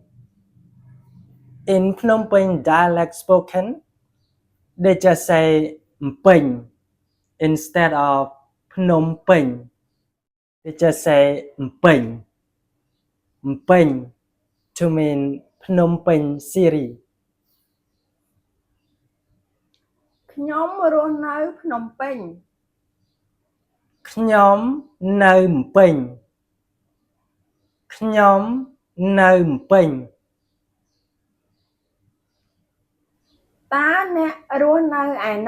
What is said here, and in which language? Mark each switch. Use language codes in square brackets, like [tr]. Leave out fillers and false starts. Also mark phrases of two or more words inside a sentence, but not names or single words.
[en] In Phnom Penh dialect spoken, they just say Penh instead of Phnom Penh. They just say Penh. Penh to mean Phnom Penh City. [km] ខ្ញុំរស់នៅភ្នំពេញ ខ្ញុំនៅពេញខ្ញុំនៅពេញ តើអ្នករស់នៅឯណា